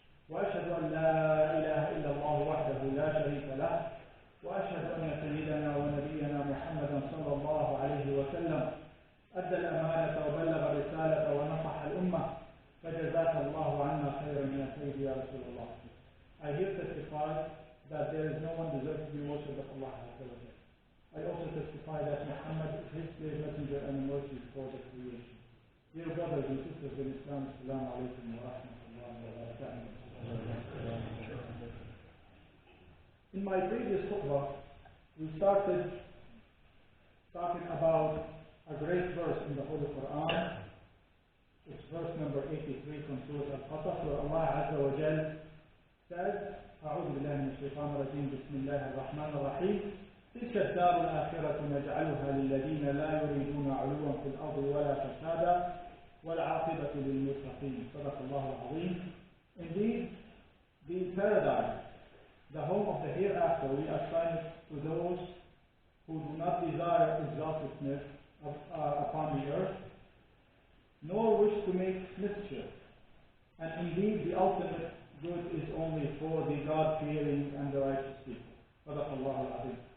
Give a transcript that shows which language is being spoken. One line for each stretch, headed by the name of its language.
Arabic: وأشهد أن لا إله إلا الله وحده لا شريك له وأشهد أن سيدنا ونبينا محمدا صلى الله عليه وسلم أدى الأمانة وبلغ الرسالة ونصح الأمة فجزاك الله عنا خيرا من الخير يا رسول الله.
English: I here testify that there is no one deserves to be worshipped but Allah Azza wa Jalla. I also testify that Muhammad is his dear messenger and mercy for the creation. Dear brothers and sisters in Islam, Assalamu alaikum wa rahmatullahi wa barakatuh. In my previous khutbah, we started talking about a great verse in the Holy Quran. It's verse number 83 from Surah Al-Qasas, where Allah Azza wa Jal says,
Arabic: أعوذ بالله من الشيطان الرجيم بسم الله الرحمن الرحيم تلك الدار الآخرة نجعلها للذين لا يريدون علوا في الأرض ولا فسادا والعاقبة للمتقين صدق الله العظيم.
English: Indeed, the paradise, the home of the hereafter, we assign it to those who do not desire exaltedness upon the earth, nor wish to make mischief. And indeed, the ultimate good is only for the God-fearing and the righteous people. Sadaqallahu al-Azim.